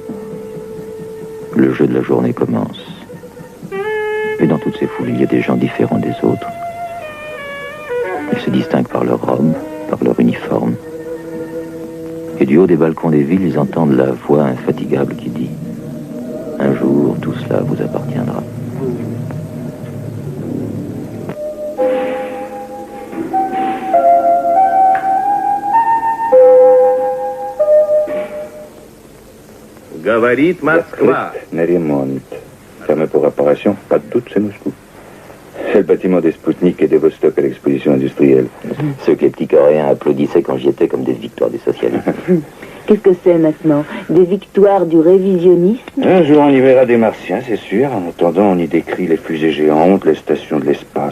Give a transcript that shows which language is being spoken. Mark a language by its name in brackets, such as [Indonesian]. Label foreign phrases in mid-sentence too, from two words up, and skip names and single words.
[French] Le jeu de la journée commence. Et dans toutes ces foules, il y a des gens différents des autres. Ils se distinguent par leur robe, par leur uniforme. Et du haut des balcons des villes, ils entendent la voix infatigable qui dit « Un jour, tout cela vous appartiendra ». [Russian] Говорит Москва. На ремонт. [French] Fermé pour réparation, pas de doute, c'est Moscou. C'est le bâtiment des Spoutnik et des Vostok à l'exposition industrielle. Ceux que les petits Coréens applaudissaient quand j'y étais comme des victoires des socialistes. Qu'est-ce que c'est maintenant? Des victoires du révisionnisme? Un jour, on y verra des Martiens, c'est sûr. En attendant, on y décrit les fusées géantes, les stations de l'espace.